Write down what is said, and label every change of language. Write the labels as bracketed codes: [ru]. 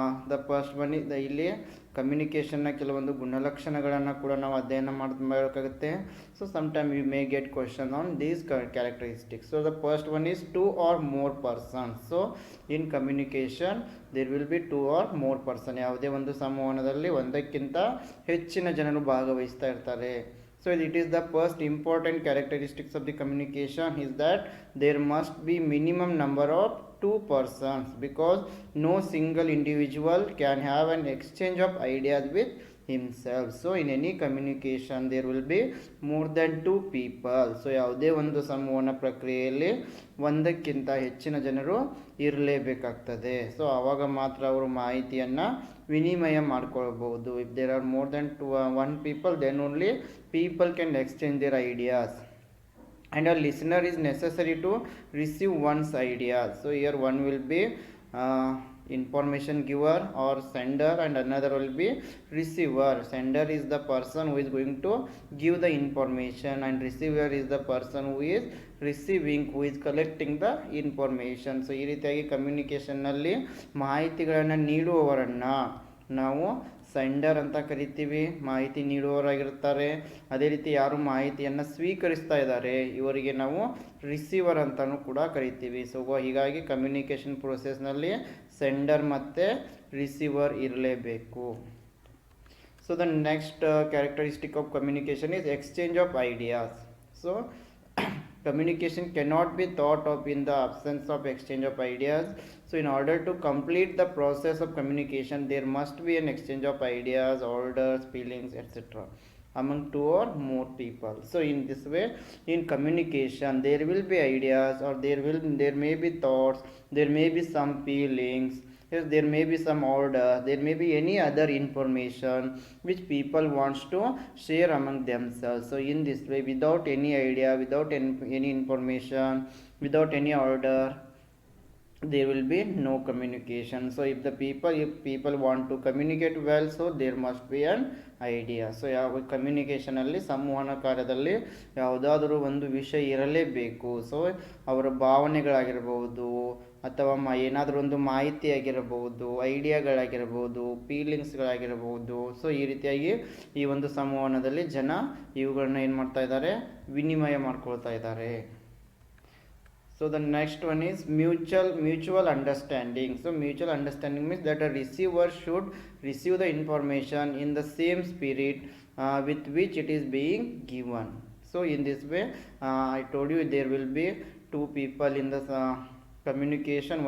[en] the first one is [kn] ಇಲ್ಲಿ ಕಮ್ಯುನಿಕೇಷನ್ನ ಕೆಲವೊಂದು ಗುಣಲಕ್ಷಣಗಳನ್ನು ಕೂಡ ನಾವು ಅಧ್ಯಯನ ಮಾಡಬೇಕಾಗುತ್ತೆ. [en] So some time you may get question on these characteristics. So the first one is 2 or more persons. So in communication there will be 2 or more person. [kn] ಯಾವುದೇ ಒಂದು ಸಂವಹನದಲ್ಲಿ ಒಂದಕ್ಕಿಂತ ಹೆಚ್ಚಿನ ಜನರು ಭಾಗವಹಿಸ್ತಾ ಇರ್ತಾರೆ. [en] So it is the first important characteristics of the communication is that there must be minimum number of 2 persons, because no single individual can have an exchange of ideas with himself. So in any communication there will be more than 2 people. [kn] So ಯಾವುದೇ ಒಂದು ಸಂವಹನ ಪ್ರಕ್ರಿಯೆಯಲ್ಲಿ ಒಂದಕ್ಕಿಂತ ಹೆಚ್ಚಿನ ಜನರು ಇರಲೇಬೇಕಾಗ್ತದೆ. So ಆವಾಗ ಮಾತ್ರ ಅವರು ಮಾಹಿತಿಯನ್ನು ವಿನಿಮಯ ಮಾಡ್ಕೊಳ್ಬಹುದು. [en] If there are more then 1 people, then only people can exchange their ideas, and a listener is necessary to receive one's ideas. So here one will be information giver or sender, and another will be receiver. Sender is the person who is going to give the information, and receiver is the person who is receiving, who is collecting the information. [kn] So ಈ ರೀತಿಯಾಗಿ ಕಮ್ಯುನಿಕೇಷನ್ನಲ್ಲಿ ಮಾಹಿತಿಗಳನ್ನು ನೀಡುವವರನ್ನು ನಾವು sender ಅಂತ ಕರಿತೀವಿ, ಮಾಹಿತಿ ನೀಡುವವರಾಗಿರ್ತಾರೆ. ಅದೇ ರೀತಿ ಯಾರು ಮಾಹಿತಿಯನ್ನು ಸ್ವೀಕರಿಸ್ತಾ ಇದ್ದಾರೆ ಇವರಿಗೆ ನಾವು ರಿಸೀವರ್ ಅಂತಲೂ ಕೂಡ ಕರಿತೀವಿ. ಸೊ ಹೀಗಾಗಿ ಕಮ್ಯುನಿಕೇಷನ್ ಪ್ರೋಸೆಸ್ನಲ್ಲಿ ಸೆಂಡರ್ ಮತ್ತು ರಿಸೀವರ್ ಇರಲೇಬೇಕು. [en] So the next characteristic of communication is exchange of ideas. So communication cannot be thought of in the absence of exchange of ideas. So in order to complete the process of communication, there must be an exchange of ideas, orders, feelings, etc. among two or more people. So in this way, in communication there will be ideas, or there may be thoughts, there may be some feelings. Yes, there may be some order, there may be any other information which people wants to share among themselves. So in this way, without any idea, without any information, without any order, there will be no communication. So if people want to communicate well, so there must be an idea. [kn] So ಯಾವ communication ಅಲ್ಲಿ ಸಂವಹನ ಕಾರ್ಯದಲ್ಲಿ ಯಾವುದಾದರೂ ಒಂದು ವಿಷಯ ಇರಲೇಬೇಕು. So ಅವರ ಭಾವನೆಗಳಾಗಿರ್ಬೋದು, ಅಥವಾ ಏನಾದರೂ ಒಂದು ಮಾಹಿತಿ ಆಗಿರಬಹುದು, ಐಡಿಯಾಗಳಾಗಿರ್ಬೋದು, ಫೀಲಿಂಗ್ಸ್ಗಳಾಗಿರ್ಬೋದು. ಸೊ ಈ ರೀತಿಯಾಗಿ ಈ ಒಂದು ಸಂವಹನದಲ್ಲಿ ಜನ ಇವುಗಳನ್ನ ಏನು ಮಾಡ್ತಾ ಇದ್ದಾರೆ, ವಿನಿಮಯ ಮಾಡ್ಕೊಳ್ತಾ ಇದ್ದಾರೆ. [en] So the next one is mutual understanding. So mutual understanding means that a receiver should receive the information in the same spirit with which it is being given. So in this way, I told you there will be two people in the communication.